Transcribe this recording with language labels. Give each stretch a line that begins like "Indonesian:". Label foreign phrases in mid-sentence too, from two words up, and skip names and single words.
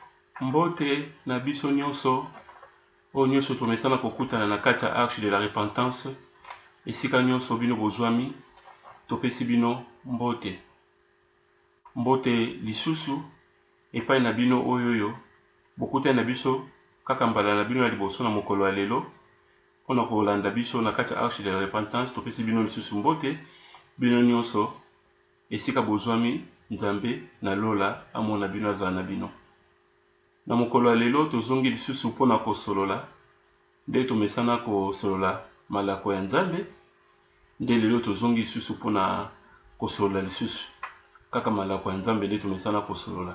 Lingala: Mbote na biso nyonso o nyonso tomesana kokutana na kati ya arche de la repentance esika nyonso bino bozwami topesi bino mbote. Mbote lisusu epai na bino oyoyo bokutani na biso kaka mbala na bino ya liboso na mokolo ya lelo mpona kolanda biso na kati ya arche de la repentance topesi bino lisusu mbote bino nyonso esika bozwami Nzambe na lola amona bino azala na bino. Na mokolo ya lelo tozongi lisusu mpona kosolola nde tomesana kosolola malako ya Nzambe nde lelo tozongi lisusu mpona kosolola lisusu kaka malako ya Nzambe nde tomesana kosolola